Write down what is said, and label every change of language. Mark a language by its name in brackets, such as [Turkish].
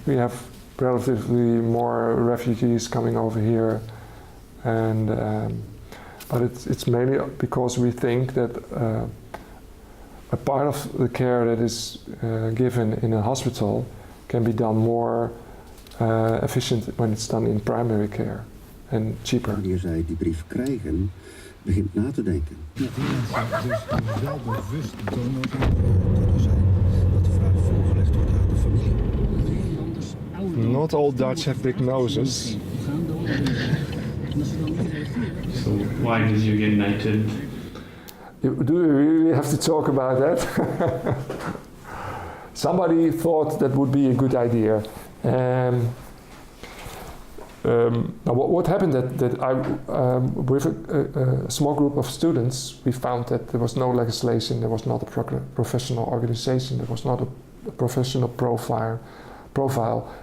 [English] We have relatively more refugees coming over here, and but it's mainly because we think that a part of the care that is given in a hospital can be done more efficient when it's done in primary care and cheaper. [Dutch] Wanneer zij die brief krijgen, begint na te denken. Dat die mensen dus wel bewust donor kunnen zijn, dat de vraag voorgelegd wordt aan de familie. [English] Not all Dutch have big noses. So why did you get knighted? Do we really have to talk about that? Somebody thought that would be a good idea. What happened that I, with a small group of students, we found that there was no legislation, there was not a professional organization, there was not a professional profile.